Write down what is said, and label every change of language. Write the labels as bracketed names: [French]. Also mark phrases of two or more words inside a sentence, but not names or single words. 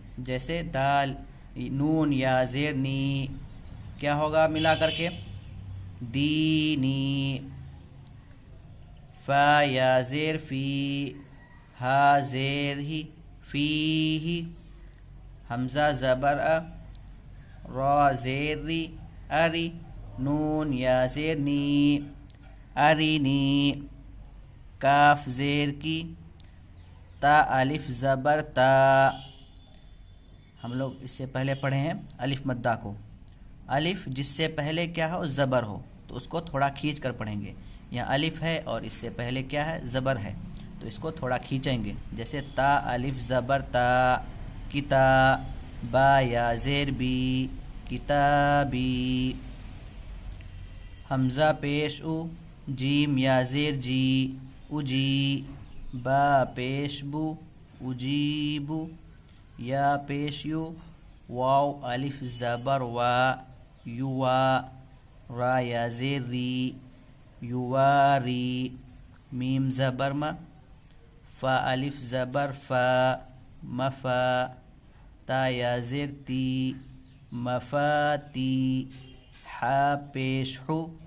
[Urdu] جیسے دال، نون یا زیر نی، کیا ہوگا ملا کر کے؟ دینی۔ فا یا زیر فی، ہا زیر ہی، فی ہی، حمزہ زبر ا، را زیر ری، اری، نون یا زیر نی، ارینی، کاف زیر کی، تا الف زبر تا۔ ہم لوگ اس سے پہلے پڑھے ہیں الف مدہ کو۔ الف جس سے پہلے کیا ہو؟ زبر ہو، تو اس کو تھوڑا کھینچ کر پڑھیں گے۔ یہاں الف ہے اور اس سے پہلے کیا ہے؟ زبر ہے، تو اس کو تھوڑا کھینچیں گے۔ جیسے تا الف زبر تا، کتا، با یا زیر بی، کتابی، حمزہ پیش او، جیم یا زیر جی، اجی، با پیش بو، اجیبو، یا پیش یو، واو الف زبر وا، یوا، را یا زیر ری، یواری، میم زبر ما، فا الف زبر فا، مفا، تا یا زیر تی، مفاتی، حا پیش حو،